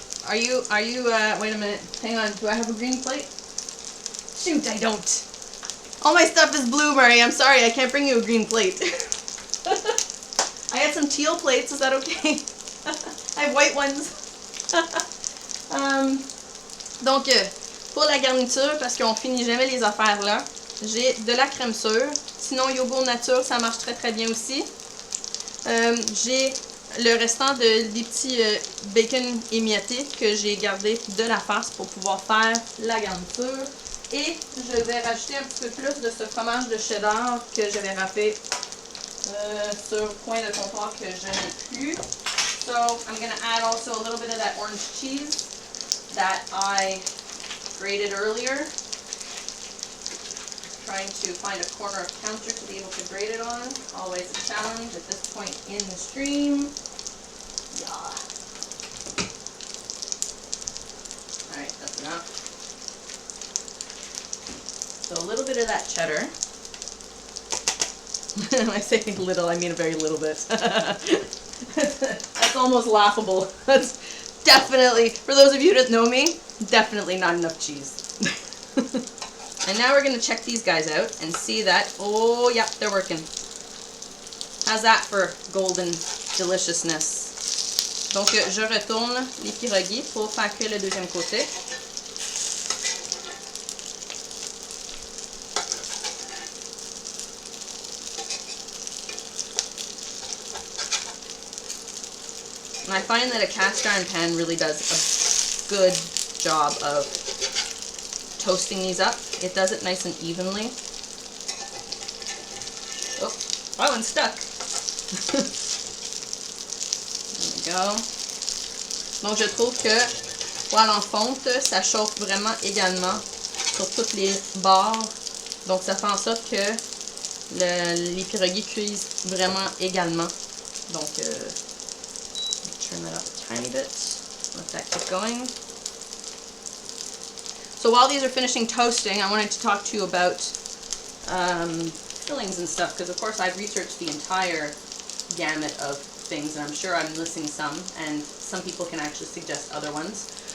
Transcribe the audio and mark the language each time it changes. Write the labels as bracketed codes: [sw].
[en] Wait a minute, hang on, do I have a green plate? Shoot, I don't. All my stuff is blue, Murray, I'm sorry, I can't bring you a green plate. I had some teal plates, is that okay? I have white ones. [fr] Donc, pour la garniture, parce qu'on finit jamais les affaires là, j'ai de la crème sûre. Sinon, yogourt nature, ça marche très très bien aussi. J'ai le restant des petits bacon émiettés que j'ai gardé de la farce pour pouvoir faire la garniture. Et je vais rajouter un petit peu plus de ce fromage de cheddar que j'avais râpé sur le coin de comptoir que je n'ai plus. [en] So I'm going to add also a little bit of that orange cheese that I grated earlier. Trying to find a corner of counter to be able to grate it on. Always a challenge at this point in the stream. Yeah. Alright, that's enough. So a little bit of that cheddar. When I say little, I mean a very little bit. That's almost laughable. That's definitely, for those of you that know me, definitely not enough cheese. And now we're going to check these guys out and see that, oh yeah, they're working. How's that for golden deliciousness? [fr] Donc je retourne les pierogies pour faire cuire le deuxième côté. [en] And I find that a cast iron pan really does a good job of toasting these up. It does it nice and evenly. Oh, that one's stuck. There we go. [fr] Donc je trouve que poêle en fonte, ça chauffe vraiment également sur toutes les bords. Donc ça fait en sorte que les pierogies cuisent vraiment également. Donc [en] turn that up a tiny bit. Let that keep going. So while these are finishing toasting, I wanted to talk to you about fillings and stuff, because of course I've researched the entire gamut of things, and I'm sure I'm missing some, and some people can actually suggest other ones.